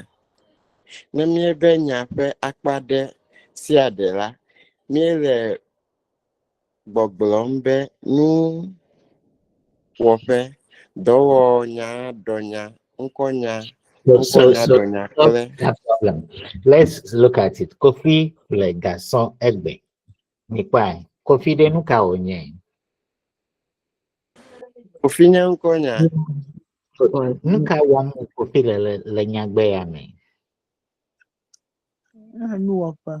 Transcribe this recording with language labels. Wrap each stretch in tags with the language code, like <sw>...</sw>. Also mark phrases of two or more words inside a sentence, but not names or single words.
<ee>Ne míebe nya ƒe akpa ɖe sia ɖe la, míele gbɔgblɔm be nuwɔƒe, dɔwɔnya, ɖɔnya, ŋkɔnya, ŋkɔnya, ɖɔnya kple.</ee> <en>No problem. Let's look at it.</en> <ee>Kofi le garçon egbe. Nikwa. Kofi de nuka onye. Kofi nye ŋkɔnya. Nuka wam kofi le nyagbe ya me. Nuwɔƒe.</ee>